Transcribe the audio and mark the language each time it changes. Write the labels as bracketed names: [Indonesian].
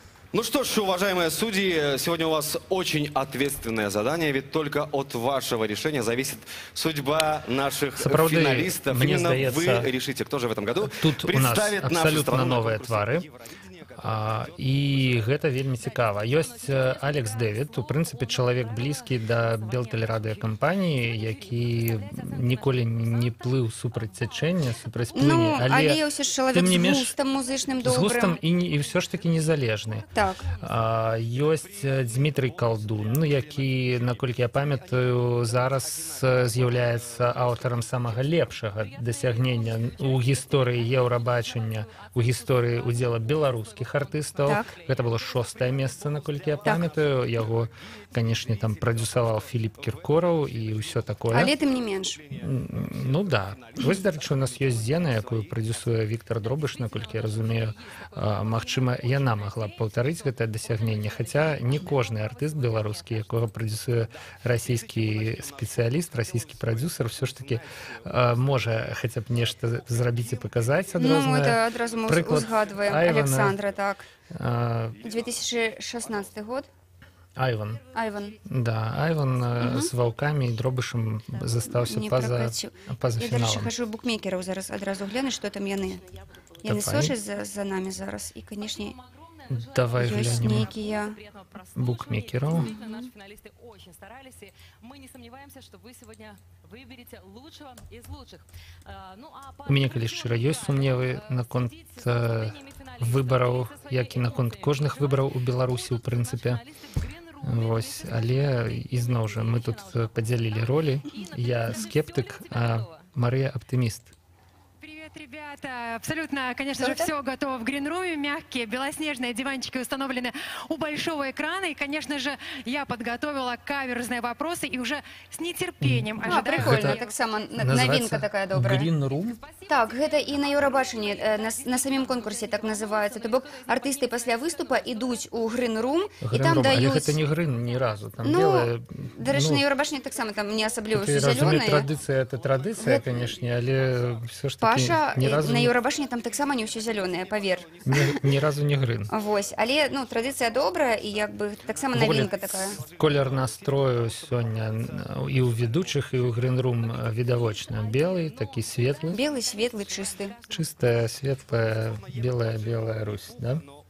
[Russian] Ну что ж, уважаемые судьи, сегодня у вас очень ответственное задание, ведь только от вашего решения зависит судьба наших финалистов. Именно вы решите, кто же в этом году представит нашу страну на новые [Belarusian] твары. І гэта вельмі цікава. Ёсць Алекс Дэвід, у прынцыпе, чалавек блізкі да Белтэлерадыёкампаніі, які ніколі не плыў супраць цячэння, супраць плыні, але ўсё ж чалавек з густам музычным добрым. З густам і ўсё ж такі незалежны. Так. Ёсць Дзмітрый Калдун, які, наколькі я памятаю, зараз з'яўляецца аўтарам самага лепшага дасягнення ў гісторыі Еўрабачання, у гісторыі удзела беларускіх артыстаў. Так. Гэта было 6-е месца, наколькі я памятаю. Яго, канешне, там прадзюсаваў Філіп Кіркораў і ўсё такое. Але тым не менш. Ну да. Вось, дарэчы, у нас ёсць Зена, якую прадзюсуе Віктор Дробыш, наколькі я разумею. Магчыма, яна магла б паўтарыць гэтае дасягненне, хаця не кожны артыст беларускі, якога прадзюсуе расійскі спецыяліст, расійскі прадзюсар, ўсё ж такі можа хаця б нешта зрабіць і паказаць адрознае. Ну, это адразу мы узгадваем Александра, так. 2016 год. Айван. Да, Айван з ваўкамі і Дробышам застаўся па-за фіналам. Я, дарэчы, хожу букмекераў зараз адразу гляну, што там яны. Яны сочаць за намі зараз. І, канешне, давай ёсць глянем нейкія букмекераў. [Russian] Наши финалисты очень старались, и мы не сомневаемся, что вы сегодня выберете лучшего из лучших. [Belarusian] У мяне, калі шчыра, ёсць сумневы наконт выбараў, як і наконт кожных выбараў у Беларусі, у прынцыпе. Вось, але ізноў жа мы тут падзялілі ролі. Я скептык, а Марыя аптыміст. [Russian] Ребята, абсолютно, конечно же, все готово в гринруме, мягкие, белоснежные диванчики установлены у большого экрана. И, конечно же, я подготовила каверзные вопросы и уже с нетерпением ожидаю. [Belarusian] Прикольно, так само новинка такая добрая. Грин-рум? Так, гэта і на Еўрабачанні, на самім конкурсе так называецца. То бок артысты пасля выступа ідуць у грин-рум і там даюць... Але гэта не грин ні разу, там ну, белае... Дарэчы, на Еўрабачанні таксама там не асабліва ўсё зялёнае. Разумею, традыцыя — это традыцыя, канешне, але ўсё ж такі... Паша, на Еўрабачанні там таксама не ўсё зялёнае, павер. Ні разу не грин. Вось, але, ну, традыцыя добрая і як бы таксама навінка такая. Колер настрою сёння і ў ведучых, і ў грин-рум відавочна. Белый, такі светлы. [Russian] Белый, светлый, чисты. Чистая, светлая, белая Русь, да?